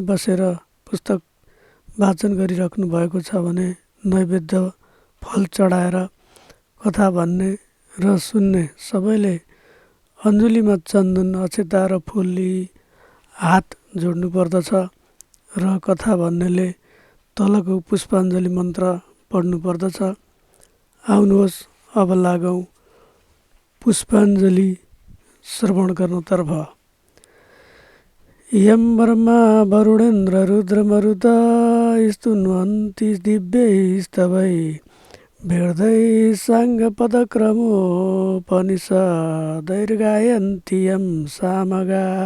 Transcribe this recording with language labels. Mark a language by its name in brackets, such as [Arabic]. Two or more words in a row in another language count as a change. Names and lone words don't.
[Nepali] बसेर पुस्तक वाचन गरिराख्नु भएको छ भने नैवेद्य फल चढाएर कथा भन्ने र सुन्ने सबैले अञ्जुलीमा चन्दन अक्षता र फुल लिई हात जोड्नु पर्दछ र कथा भन्नेले तलको पुष्पाञ्जली मन्त्र पढ्नु पर्दछ। आउनुहोस् अब लागौँ पुष्पाञ्जली श्रवण गर्नतर्फ। [Sanskrit] यम ब्रह्मा वरुणेन्द्र रुद्रमरुत स्तुन्वन्ति दिव्यैस्तवै भेर्दै साङ्गपदक्रमोपनिषदैर्गायन्ति यं सामगा।